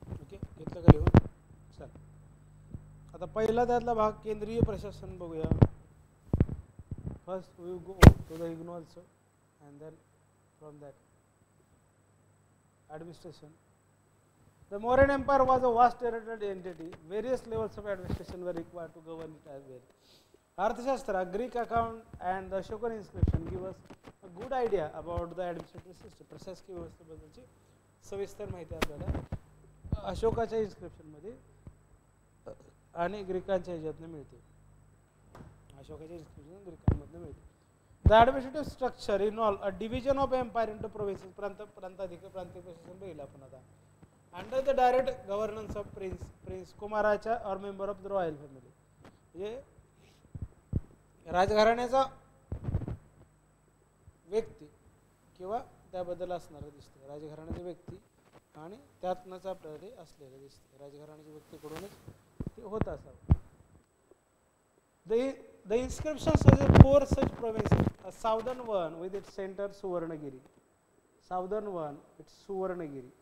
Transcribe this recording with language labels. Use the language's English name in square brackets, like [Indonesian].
[Marathi] घेतलं का लिहून? चल, आता पहिला त्यातला भाग केंद्रीय प्रशासन बघूया. [English] First we go to the IGNOU also and then from that administration. The Mauryan Empire was a vast territorial entity. Various levels of administration were required to govern it as well. Arthashastra, Greek account and the Ashokan inscription give us a good idea about the administrative system. [Marathi] प्रशासकीय व्यवस्थेबद्दलची सविस्तर माहिती आपल्याला अशोकाच्या इन्स्क्रिप्शनमध्ये आणि ग्रीकांच्या ह्याच्यातनं मिळते. अशोकाच्या inscription ग्रीकांमधनं मिळते. [English] The administrative structure involves a division of empire into provinces. [Marathi] प्रांतीय प्रशासन बघितलं आपण आता. [English] Under the direct governance of prince कुमाराच्या or member of the royal family. [Marathi] म्हणजे राजघराण्याचा व्यक्ती किंवा त्याबद्दल असणारं दिसतं. राजघराण्याची व्यक्ती आणि त्यातनंच आपल्याला ते असलेलं दिसतं. राजघराण्याच्या व्यक्तीकडूनच ते होत असावं. [English] The inscription shows 4 such provinces. A southern one with its center Suvarnagiri. Southern one it's Suvarnagiri.